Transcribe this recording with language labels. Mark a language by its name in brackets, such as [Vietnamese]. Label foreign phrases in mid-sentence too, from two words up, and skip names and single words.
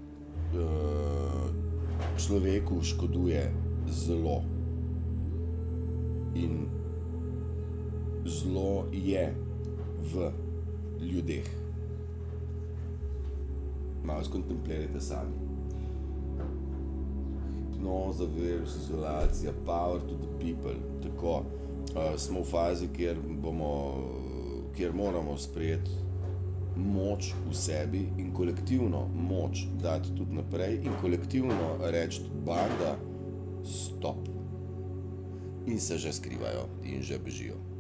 [Slovenian] Človeku škoduje zlo. In zlo je v ljudeh. Malo skontemplirajte sami. Hipnoza, virus, izolacija, [English] power to the people. [Slovenian] Tako, smo v fazi, kjer moramo sprejeti moč v sebi in kolektivno moč dati tudi naprej in kolektivno reči banda stop. In se že skrivajo in že bežijo.